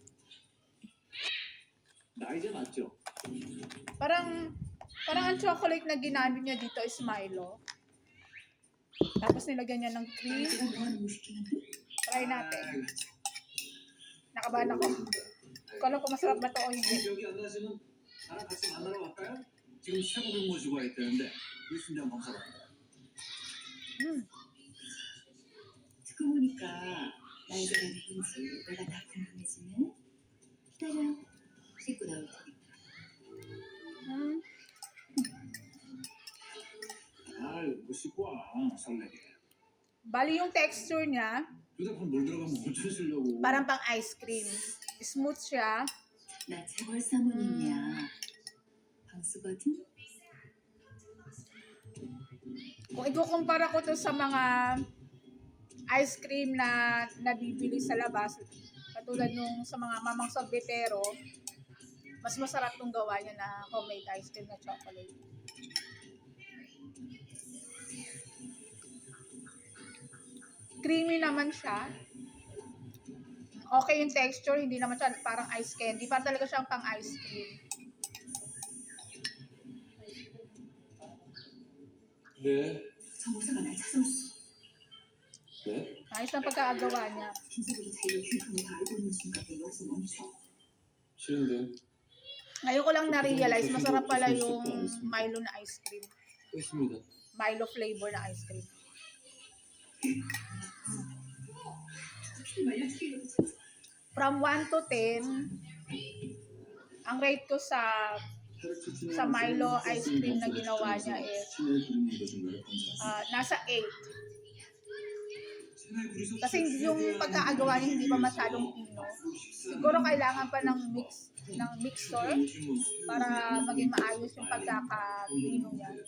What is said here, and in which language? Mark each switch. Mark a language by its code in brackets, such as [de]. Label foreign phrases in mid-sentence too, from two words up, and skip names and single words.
[tl] Parang ang chocolate na ginamit niya dito is Milo. Tapos nilagyan niya ng cream. Try natin. Nakabahan ako. Kung ko masarap ba to o hindi. [ko] 듣고 보니까 나이가 누군지 내가 다 궁금해지네. 기다려. 씻고 나올 테니까. 뭐 씻고 와, 설레게. [tl] Bali yung texture niya, [ko] 휴대폰 물 들어가면 어쩔 쓰려고. [tl] parang pang [en] ice cream. [tl] Smooth siya. [ko] 나 재벌 사모님이야. 방수거든. [tl] Kung ikukumpara ko to sa mga [en] ice cream [tl] na nabibili sa labas, katulad nung sa mga mamang sorbetero, mas masarap tong gawa niya na [en] homemade ice cream [tl] na chocolate. Creamy naman siya. Okay yung texture, hindi naman siya parang [en] ice candy. [tl] Parang talaga siyang pang [en] ice cream. [ko] 네. 정보사가 날 찾아왔어. 네? [tl] Ayos na pagkakagawa niya. [ko] 김서국이 자기의 휴대폰을 다 알고 있는 순간에 여기서 멈춰. 싫은데. [tl] Ngayon ko lang na-realize, masarap pala yung Milo na [en] ice cream. [ko] 했습니다. [tl] Milo flavor na [en] ice cream. From 1 to 10, [tl] ang rate ko sa Milo [en] ice cream [tl] na ginawa niya is nasa 8. Kasi yung pagkakagawa niya hindi pa masyadong pino. Siguro kailangan pa ng mixer para maging maayos yung pagkakapino niya.